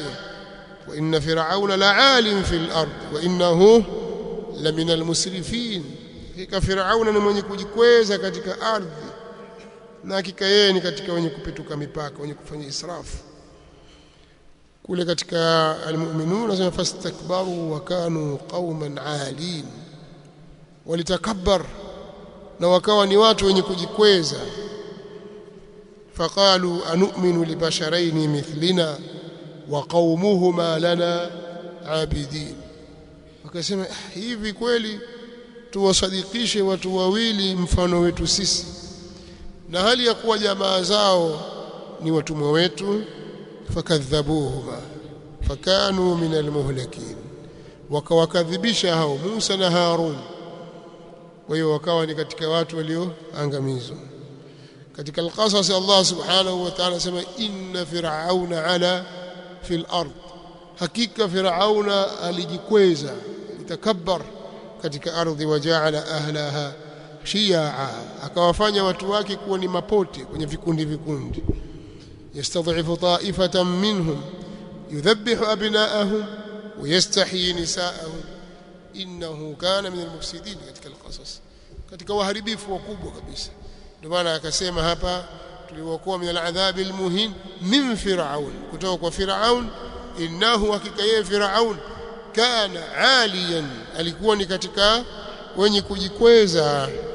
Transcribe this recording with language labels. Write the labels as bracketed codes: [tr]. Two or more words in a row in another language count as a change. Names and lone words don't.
[ar] وإن فرعون لعال في الأرض وإنه لمن المسرفين, [sw] hakika Firauna ni mwenye kujikweza katika ardhi na hakika yeye ni katika wenye kupetuka mipaka, wenye kufanya israfu. Kule katika al-Mu'minun nasema [ar] فاستكبروا وكانوا قوما عالين, [sw] walitakabbar na wakawa ni watu wenye kujikweza. [ar] فقالوا أنؤمن لبشرين مثلنا وقومهما لنا عابدين. [sw] wakasema hivi kweli tuwasadikishe watu wawili mfano wetu sisi na hali ya kuwa jamaa zao ni watumwa wetu. [ar] فكذبوهما فكانوا من المهلكين, [sw] wakawakadhibisha hao Musa na Harun, kwa hiyo wakawa ni katika watu walioangamizwa. katika al-Qasas Allah [ar] سبحانه وتعالى [sw] sema [ar] إن فرعون علا في الأرض, [sw] hakika Firauna alijikweza, itakabbar katika ardhi. [ar] وجعل أهلها شيعا, [sw] akawafanya watu wake kuwa ni mapote kwenye vikundi vikundi. [ar] يستضعف طائفة منهم يذبح أبناءهم ويستحيي نساءهم إنه كان من المفسدين. [sw] katika al-Qasas, katika waharibifu wakubwa kabisa. Ndio maana akasema hapa tuliwaokoa [ar] من العذاب المهين من فرعون, [sw] kutoka kwa Firaun. Innahu, hakika yeye Firaun [ar] كان عاليا, [sw] alikuwa ni katika wenye kujikweza.